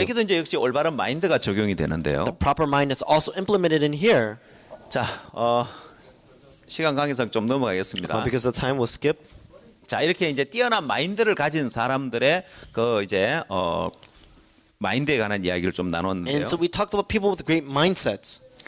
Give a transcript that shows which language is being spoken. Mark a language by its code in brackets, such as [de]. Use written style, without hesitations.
[ko] 여기도 이제 역시 올바른 마인드가 적용이 되는데요. [en] The proper mind is also implemented in here. [ko] 자, 시간 관계상 좀 넘어가겠습니다. [en] Because the time will skip. [ko] 자, 이렇게 이제 뛰어난 마인드를 가진 사람들의 그 이제 마인드에 관한 이야기를 좀 나눴는데요. [en] And so we talked about people with great mindsets.